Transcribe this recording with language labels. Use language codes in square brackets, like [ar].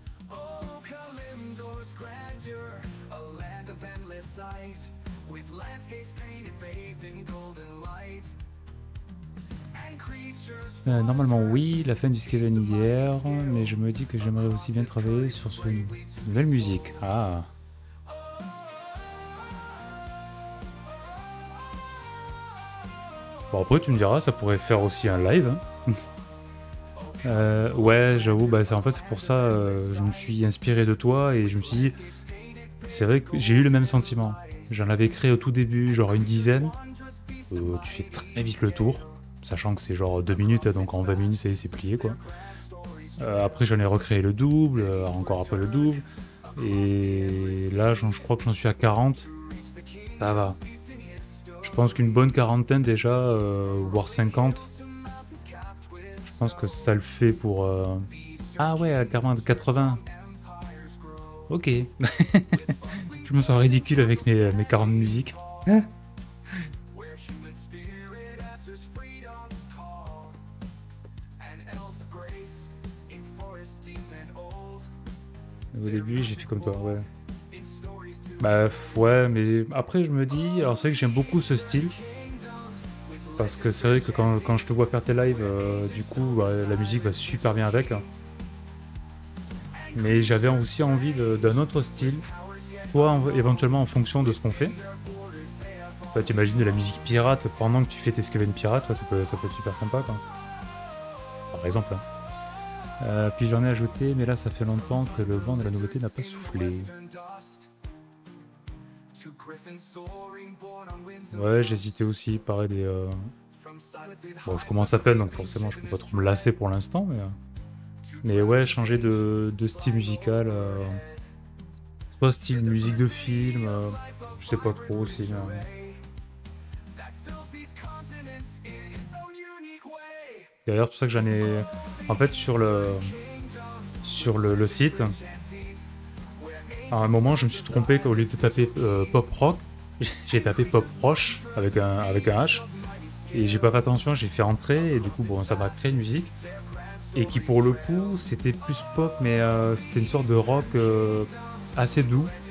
[en] Oh, Kalimdor's grandeur, a land of endless sight, with landscapes painted, bathed in golden light. And creatures [fr] Normalement oui, la fin du Skaven hier, mais je me dis que j'aimerais aussi bien travailler sur une nouvelle musique. Ah. Bon après tu me diras, ça pourrait faire aussi un live. Hein. Ouais, j'avoue, bah, en fait c'est pour ça je me suis inspiré de toi et je me suis dit, c'est vrai que j'ai eu le même sentiment. J'en avais créé au tout début, genre une dizaine. Tu fais très vite le tour, sachant que c'est genre 2 minutes, donc en 20 minutes c'est plié quoi. Après j'en ai recréé le double, encore après le double. Et là je crois que j'en suis à 40. Ça va. Je pense qu'une bonne quarantaine déjà, voire 50. Je pense que ça le fait pour... Ah ouais, à 80. Ok. Je me sens ridicule avec mes 40 musiques. [en] where human spirit answers freedom's call, and elves of grace in forests deep and old. [fr] Au début, j'ai fait comme toi, ouais. [en] In stories to [fr] Bah ouais, mais après je me dis... Alors c'est vrai que j'aime beaucoup ce style. Parce que c'est vrai que quand je te vois faire tes lives, du coup, bah, la musique va super bien avec. Hein. Mais j'avais aussi envie d'un autre style. Soit éventuellement en fonction de ce qu'on fait. Toi, t'imagines de la musique pirate pendant que tu fais tes Skaven pirates, ça peut être super sympa, quoi. Par exemple. Hein. Puis j'en ai ajouté, mais là ça fait longtemps que le vent de la nouveauté n'a pas soufflé. [en] to griffins soaring born on winds of [fr] Ouais, j'hésitais aussi, pareil des... [en] from silent [fr] Bon, je commence à peine, donc forcément je peux pas trop me lasser pour l'instant, mais ouais, changer de style musical, soit style musique de film, je sais pas trop aussi. [en] that fills these continents in its own unique way. [fr] D'ailleurs, c'est pour ça que j'en ai... En fait, sur le site, à un moment, je me suis trompé qu'au lieu de taper pop rock, j'ai tapé pop roche avec un H. Et j'ai pas fait attention, j'ai fait entrer, et du coup, bon, ça m'a créé une musique. Et qui, pour le coup, c'était plus pop, mais c'était une sorte de rock assez doux.